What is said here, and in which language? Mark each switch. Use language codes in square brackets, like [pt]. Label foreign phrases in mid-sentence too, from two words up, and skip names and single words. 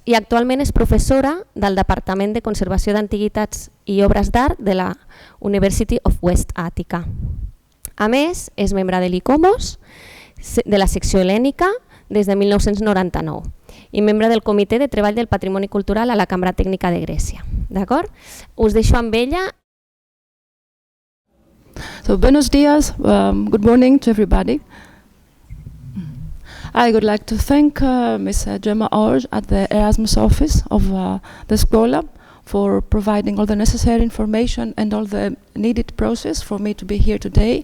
[ca] I actualment és professora del Departament de Conservació d'Antiguitats i Obres d'Art de la University of West Attica. A més, és membre de l'ICOMOS, de la secció helènica, des de 1999 i membre del Comitè de Treball del Patrimoni Cultural a la Cambra Tècnica de Grècia. D'acord? Us deixo amb ella. [en] So, [es] buenos dias, [en] good morning to everybody. I would like to thank Ms. Gemma Orge at the Erasmus office of the Scuola for providing all the necessary information and all the needed process for me to be here today.